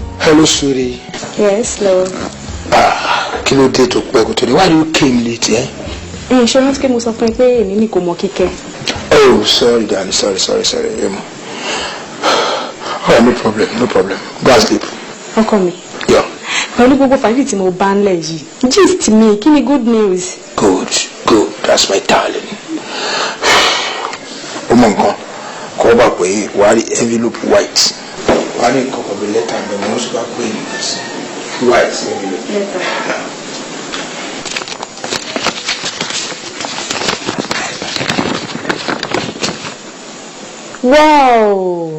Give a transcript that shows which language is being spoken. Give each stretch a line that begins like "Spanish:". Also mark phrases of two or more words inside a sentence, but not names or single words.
English: Hello, sweetie. Yes, love.
Yoruba: Kí ló dé tó pẹ́ kó tó dé?
English: Why do you came late, eh?
Yoruba: Ṣé rántí pé mo sọ fún ẹ pé èmi ní kò mọ kíkẹ́?
English: Oh, sorry, darling. Sorry. Oh, no problem. Go and sleep.
Yoruba: Ọkọ mi.
English: Yeah.
Yoruba: Pẹ̀lú gbogbo fàájì tí mo bá ń lẹ̀ yìí. Gist mi, kí ni
English: good news? Good. That's my darling.
Yoruba: Ó mọ nǹkan. Kọ́ bá pé wàá rí
English: envelope white.
Yoruba: Wàá ní nǹkan kan bí lẹ́tà mi mo sì bá pé
English: white envelope.
Yoruba: Lẹ́tà. Wow.